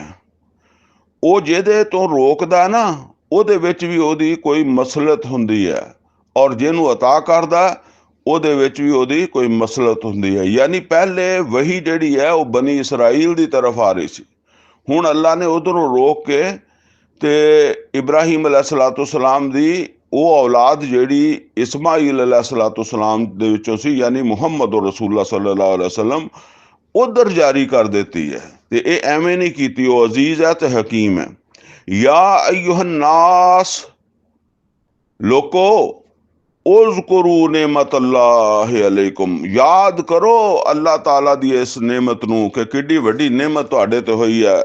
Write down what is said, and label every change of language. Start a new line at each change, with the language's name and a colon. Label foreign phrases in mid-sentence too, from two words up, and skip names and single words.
Punjabi: ਉਹ ਜਿਹਦੇ ਤੋਂ ਰੋਕਦਾ ਨਾ, ਉਹਦੇ ਵਿੱਚ ਵੀ ਉਹਦੀ ਕੋਈ ਮਸਲਤ ਹੁੰਦੀ ਹੈ, ਔਰ ਜਿਹਨੂੰ ਅਤਾ ਕਰਦਾ ਉਹਦੇ ਵਿੱਚ ਵੀ ਉਹਦੀ ਕੋਈ ਮਸਲਤ ਹੁੰਦੀ ਹੈ। ਯਾਨੀ ਪਹਿਲੇ ਵਹੀ ਜਿਹੜੀ ਹੈ ਉਹ ਬਨੀ ਇਸਰਾਈਲ ਦੀ ਤਰਫ ਆ ਰਹੀ ਸੀ। ਹੁਣ ਅੱਲਾ ਨੇ ਉਧਰੋਂ ਰੋਕ ਕੇ ਤੇ ਇਬਰਾਹੀਮ अलैहिस्सलाम ਦੀ ਉਹ ਔਲਾਦ ਜਿਹੜੀ ਇਸਮਾਈਲ अलैहिस्सलाम ਦੇ ਵਿੱਚੋਂ ਸੀ, ਯਾਨੀ ਮੁਹੰਮਦ ਰਸੂਲullah
Arabic: صلى الله عليه وسلم,
Punjabi: ਉਧਰ ਜਾਰੀ ਕਰ ਦਿੱਤੀ ਹੈ। ਤੇ ਇਹ ਐਵੇਂ ਨਹੀਂ ਕੀਤੀ, ਉਹ ਅਜ਼ੀਜ਼ ਹੈ ਤੇ ਹਕੀਮ ਹੈ।
Arabic: يا أيها الناس,
Punjabi: ਲੋਕੋ
Arabic: اذكروا نعمة الله عليكم,
Punjabi: ਯਾਦ ਕਰੋ ਅੱਲਾਹ ਤਾਲਾ ਦੀ ਇਸ ਨਿਮਤ ਨੂੰ ਕਿ ਕਿੱਡੀ ਵੱਡੀ ਨਿਮਤ ਤੁਹਾਡੇ ਤੇ ਹੋਈ ਹੈ।